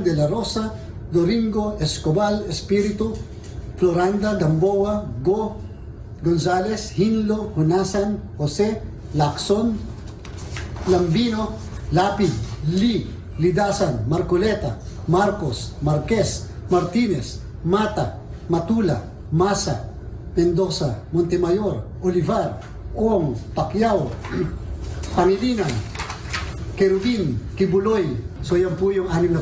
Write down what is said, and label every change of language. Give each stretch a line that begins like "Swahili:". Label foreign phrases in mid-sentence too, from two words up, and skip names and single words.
Filipino: De La Rosa, Doringo, Escobar, Espiritu, Floranda, Gamboa, Go, Gonzales, Hinlo, Hunasan, Jose, Lacson, Lambino, Lapid, Lee, Lidasan, Marcoleta, Marcos, Marquez, Martinez, Mata, Matula, Masa, Mendoza, Montemayor, Olivar, Ong, Pacquiao, Pangilinan, Kerubin, Kibuloy. So yan po yung 6 na